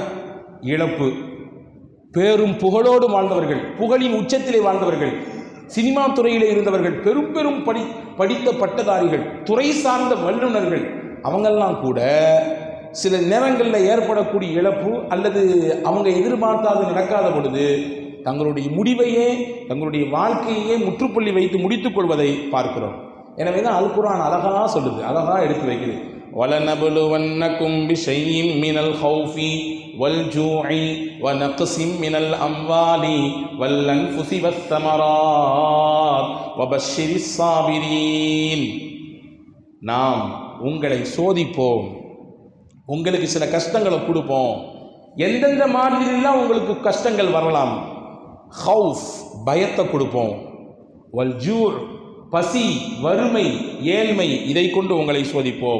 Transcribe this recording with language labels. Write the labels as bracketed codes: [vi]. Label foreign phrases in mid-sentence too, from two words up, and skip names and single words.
[ta] இழப்பு, பேரும் புகழோடு வாழ்ந்தவர்கள், புகழின் உச்சத்திலே வாழ்ந்தவர்கள், சினிமா துறையிலே இருந்தவர்கள், பெரும் பெரும் படித்த பட்டதாரிகள், துறை சார்ந்த வல்லுநர்கள், அவங்கெல்லாம் கூட சில நேரங்களில் ஏற்படக்கூடிய இழப்பு அல்லது அவங்க எதிர்பார்த்தாது நடக்காத பொழுது தங்களுடைய முடிவையே, தங்களுடைய வாழ்க்கையே முற்றுப்புள்ளி வைத்து முடித்துக் கொள்வதை பார்க்கிறோம். எனவே தான் அல் குர்ஆன் அழகா சொல்லுது, அழகா எடுத்து வைக்குது. [ar] وَلَنَبْلُوَنَّكُمْ بِشَيْءٍ مِّنَ الْخَوْفِ وَالْجُوعِ وَنَقْصٍ مِّنَ الْأَمْوَالِ وَالْأَنفُسِ وَالثَّمَرَاتِ وَبَشِّرِ الصَّابِرِينَ. [ta] நாம் உங்களை சோதிப்போம், உங்களுக்கு சில கஷ்டங்களை கொடுப்போம். எந்தெந்த மாதிரிலாம் உங்களுக்கு கஷ்டங்கள் வரலாம்? ஹவுஃப், பயத்தை கொடுப்போம். [ar] والجوع, [ta] பசி, வறுமை, ஏழ்மை, இதை கொண்டு உங்களை சோதிப்போம்.